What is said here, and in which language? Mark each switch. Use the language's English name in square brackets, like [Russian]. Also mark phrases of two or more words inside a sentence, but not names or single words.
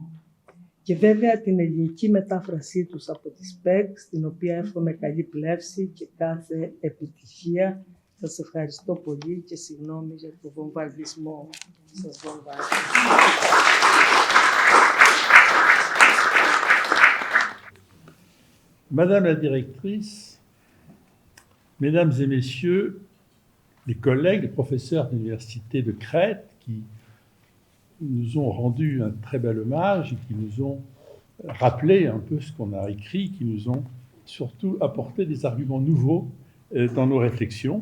[Greek] Και βέβαια την ελληνική μετάφρασή τους από τη ΣΠΕΚ, στην οποία εύχομαι καλή πλεύση και κάθε επιτυχία. Σας ευχαριστώ πολύ και συγγνώμη για το βομβαρδισμό που σας βομβάρδισα. [French] Madame la directrice, mesdames et messieurs, les collègues, les professeurs de l'Université de Crète qui nous ont rendu un très bel hommage et qui nous ont rappelé un peu ce qu'on a écrit, qui nous ont surtout apporté des arguments nouveaux dans nos réflexions.